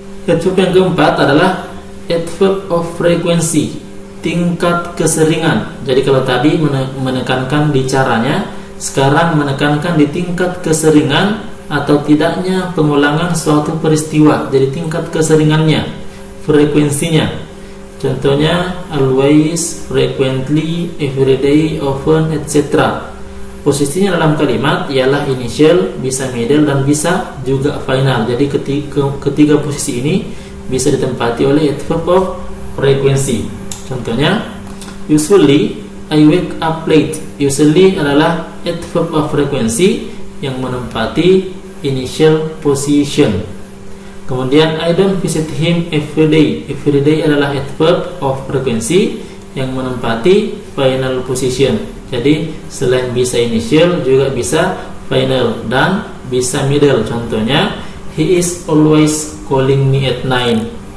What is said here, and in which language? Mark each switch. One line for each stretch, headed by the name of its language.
Indonesian: Adverb yang keempat adalah adverb of frequency, tingkat keseringan. Jadi kalau tadi menekankan di caranya, sekarang menekankan di tingkat keseringan atau tidaknya pengulangan suatu peristiwa. Jadi tingkat keseringannya, frekuensinya. Contohnya always, frequently, everyday, often, etc. Posisinya dalam kalimat ialah initial, bisa middle, dan bisa juga final. Jadi ketiga posisi ini bisa ditempati oleh adverb of frequency. Contohnya,
English: usually I wake up late.
Indonesian: Usually adalah adverb of frequency yang menempati initial position. Kemudian
English: I don't visit him every day.
Indonesian: Every day adalah adverb of frequency yang menempati final position. Jadi selain bisa initial juga bisa final dan bisa middle. Contohnya,
English: he is always calling me at 9.